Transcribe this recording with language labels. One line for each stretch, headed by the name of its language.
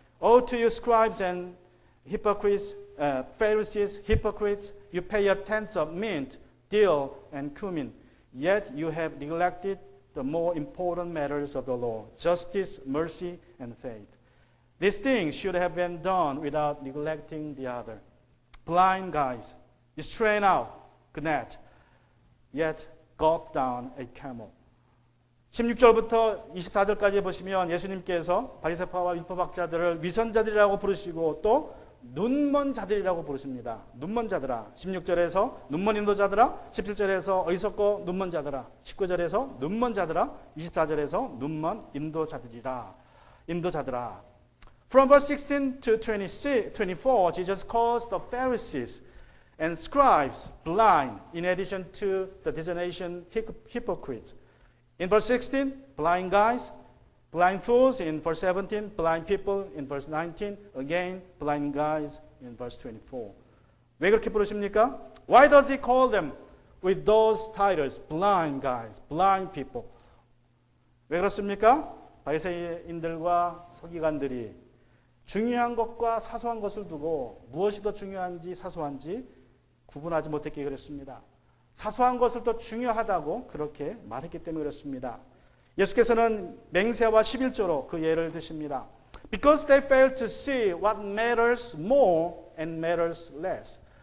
English: Woe to you, scribes and hypocrites, Pharisees, hypocrites, you pay your tenths of mint, dill, and cumin, yet you have neglected the more important matters of the law, justice, mercy, and faith. These things should have been done without neglecting the other. Blind guys, you strain out the net, yet gulp down a camel.
Korean: 16절부터 24절까지 보시면 예수님께서 바리새파와 율법학자들을 위선자들이라고 부르시고 또 눈먼 자들이라고 부르십니다. 눈먼 자들아. 16절에서 눈먼 인도자들아. 17절에서 어리석고 눈먼 자들아. 19절에서 눈먼 자들아. 24절에서 눈먼 인도자들이라. 인도자들아.
English: From verse 16 to 24, Jesus calls the Pharisees and scribes blind, in addition to the designation hypocrites. In verse 16, blind guys, blind fools. In verse 17, blind people. In verse 19, again, blind guys. In verse 24.
Korean: 왜 그렇게 부르십니까?
English: Why does he call them with those titles? Blind guys, blind people.
Korean: 왜 그렇습니까? 바리새인들과 서기관들이 중요한 것과 사소한 것을 두고 무엇이 더 중요한지 사소한지 구분하지 못했기에 그렇습니다. 사소한 것을 더 중요하다고 그렇게 말했기 때문에 그렇습니다. 예수께서는 맹세와 11조로 그 예를 드십니다.
English: Because they fail to see what matters more and matters less.